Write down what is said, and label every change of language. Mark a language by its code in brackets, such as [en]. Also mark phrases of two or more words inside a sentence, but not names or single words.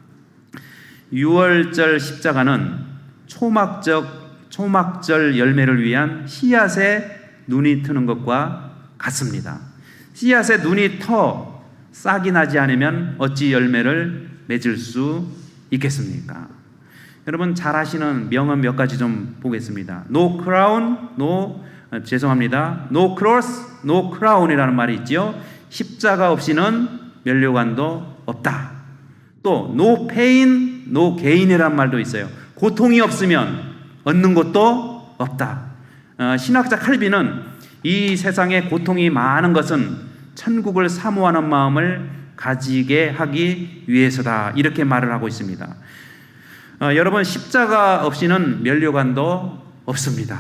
[ko] 6월절 십자가는 초막절 열매를 위한 씨앗에 눈이 트는 것과 같습니다. 씨앗에 눈이 터 싹이 나지 않으면 어찌 열매를 맺을 수 있겠습니까? 여러분, 잘 아시는 명언 몇 가지 좀 보겠습니다. [en] No crown, no cross, no crown이라는 [ko] 말이 있죠. 십자가 없이는 면류관도 없다. 또 [en] no pain, no gain [ko] 이라는 말도 있어요. 고통이 없으면 얻는 것도 없다. 신학자 칼빈은 이 세상에 고통이 많은 것은 천국을 사모하는 마음을 가지게 하기 위해서다. 이렇게 말을 하고 있습니다. 여러분, 십자가 없이는 면류관도 없습니다.